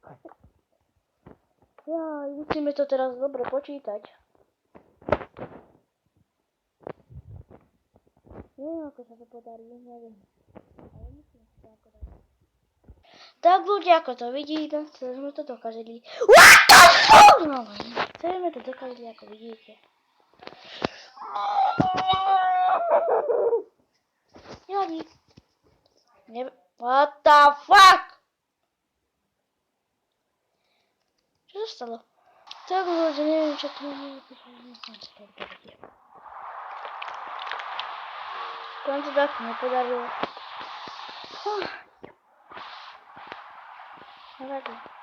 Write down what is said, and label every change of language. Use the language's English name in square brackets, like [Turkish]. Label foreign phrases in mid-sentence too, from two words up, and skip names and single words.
[Slovak] Musíme to teraz dobre počítať. Neviem, ako sa to podarí, neviem. Ale myslím, že to ako dá. Tak ľudia, ako to vidíte, sme to dokázali. [English] What the fuck? [Slovak] No, sme to dokázali, ako vidíte. Nevadí. [English] What the fuck? [Slovak] Čo sa stalo? Tak ľudia, neviem, čo to je. Tam to tak nepodarilo. Nevadí.